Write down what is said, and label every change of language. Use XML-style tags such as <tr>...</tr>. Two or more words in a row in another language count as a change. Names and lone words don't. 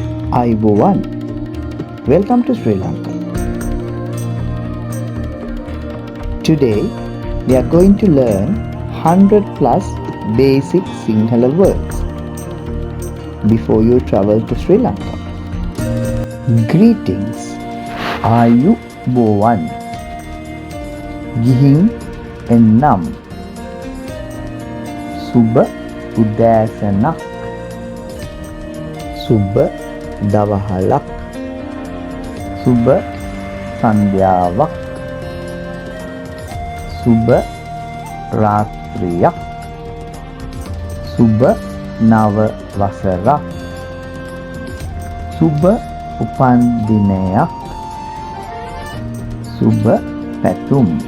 <en>Ayubowan. Welcome to Sri Lanka. Today we are going to learn 100 plus basic Sinhala words before you travel to Sri Lanka. Greetings.</en> <si>Ayubowan. ගිහින් එන්නම්. සුබ උදෑසනක්. Suba දවහලක් සුබ සන්ධ්‍යාවක් සුබ රාත්‍රියක් සුබ නව වසරක් සුබ උපන් දිනයක් සුබ පැතුම්.</si>